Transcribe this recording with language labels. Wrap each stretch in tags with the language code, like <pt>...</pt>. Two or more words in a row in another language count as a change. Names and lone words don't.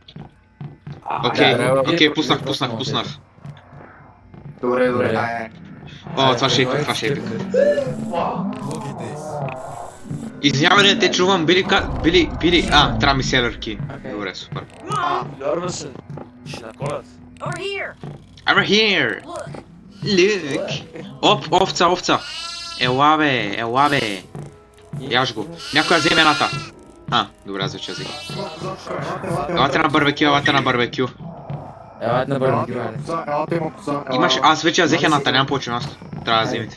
<bg>Окей, пуснах. Добре. О, това ще е епик. Извинявай, те чувам, Били, трябва ми селърки. Добре, супер. Вярва се. Ще наколят.</bg> <en>I'm here! Look!</en> <bg>Овца! Ела бе! Яш го. Някой вземе едната. Добре, аз вече взех. Елате на барбекю. Елате на барбекю, Имаш, аз вече взех едната, нямам повече място. Трябва да вземете.</bg>